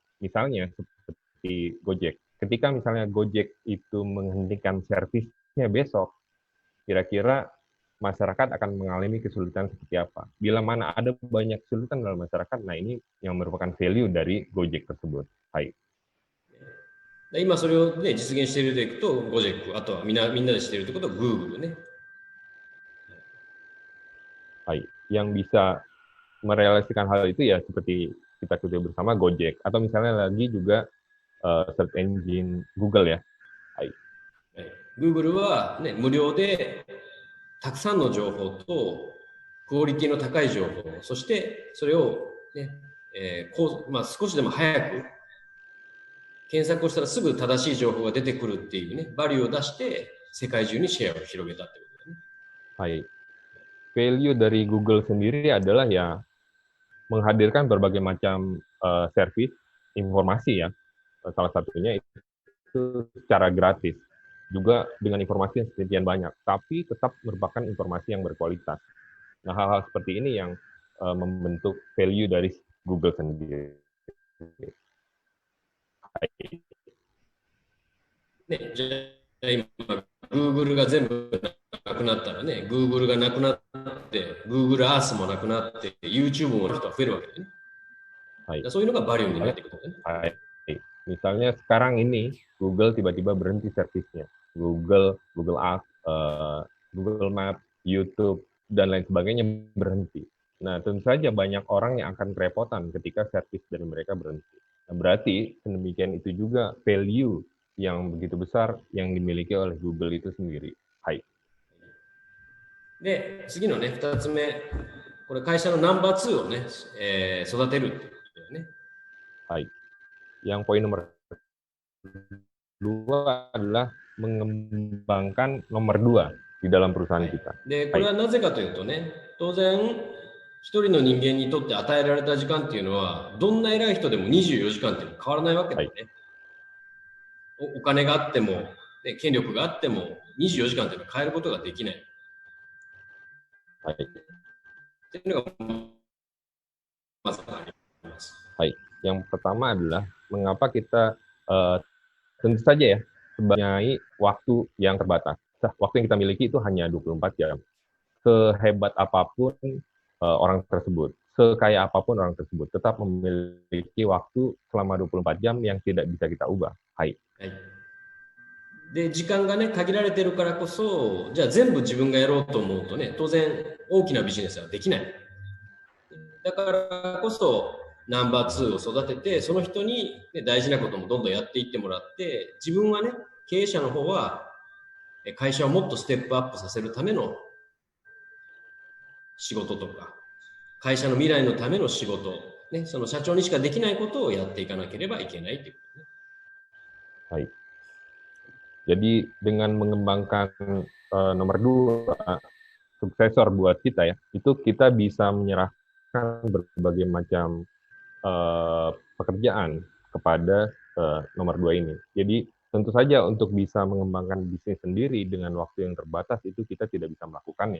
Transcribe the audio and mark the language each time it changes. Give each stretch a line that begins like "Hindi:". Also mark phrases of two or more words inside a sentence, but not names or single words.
Indonesian: Misalnya seperti Gojek. Ketika misalnya Gojek itu menghentikan servisnya besok, kira-kira masyarakat akan mengalami kesulitan seperti apa. Bila mana ada banyak kesulitan dalam masyarakat, nah ini yang merupakan value dari Gojek tersebut.
Japanese: Hai. 今それをね、実現しているでいくと、ゴジェック、あとはみんなでしているということは Google ね。 Hai.
Indonesian: Yang bisa merealisasikan hal itu ya seperti kita ketahui bersama Gojek atau misalnya lagi juga
English: search engine
Indonesian: Google ya.
Japanese: Hai. Google は、ね、無料でたくさんの情報とクオリティの高い情報、そしてそれを、ね少しでも早く検索をしたらすぐ正しい情報が出てくるっていうね、バリューを出して世界中にシェアを広げたってことだね。
Indonesian: はい。Value dari Google sendiri adalah ya menghadirkan berbagai macam service informasi ya, salah satunya itu secara gratis, juga dengan informasi yang sedemikian banyak, tapi tetap merupakan informasi yang berkualitas. Nah, hal-hal seperti ini yang membentuk value dari Google sendiri.
Japanese: ね、じゃあ今 Google が全部なくなったらね、Google がなくなって、Google Earth もなくなって、YouTube も人は増えるわけでね。はい、そういうのがバリューになっていくとね。
Indonesian: はい。Misalnya sekarang ini Google tiba-tiba berhenti servisnya. Google Earth Google Map, YouTube, dan lain sebagainya berhenti. Nah, tentu saja banyak orang yang akan kerepotan ketika servis dari mereka berhenti. Nah, berarti sedemikian itu juga value yang begitu besar yang dimiliki oleh Google itu sendiri.
Japanese: Hai. で、次のね、2つ目、これ会社のナンバー2をね、育てるっていうことだよね。
Indonesian: はい。Yang poin nomor 2 adalah mengembangkan nomor 2 di dalam perusahaan kita.
Japanese: で、これはなぜかというとね、当然、一人の人間にとって与えられた時間っていうのは、どんな偉い人でも24時間っていうのは変わらないわけだよね。お金があっても、ね、権力があっても、24時間っていうのは変えることができない。っていうのが、まずあります。
Indonesian: Yang pertama adalah mengapa kita tentu saja ya sebagai waktu yang terbatas. Waktu yang kita miliki itu hanya 24 jam. Sehebat apapun orang tersebut, sekaya apapun orang tersebut, tetap memiliki waktu selama 24 jam yang tidak bisa kita ubah.
Japanese: Hai. で、時間がね、限られてるからこそ、じゃあ全部自分がやろうと思うとね、当然大きなビジネスはできない。だからこそ、ナンバー2を育てて、その人に、ね、大事なこともどんどんやっていってもらって、自分はね、経営者の方は、会社をもっとステップアップさせるための仕事とか、会社の未来のための仕事、ね、その社長にしかできないことをやっていかなければいけないということね。
Indonesian: はい。Jadi dengan mengembangkan nomor 2, suksesor buat kita ya, itu kita bisa menyerahkan berbagai macam pekerjaan kepada nomor 2 ini. Jadi tentu saja untuk bisa mengembangkan bisnis sendiri dengan waktu yang terbatas itu kita tidak bisa melakukannya.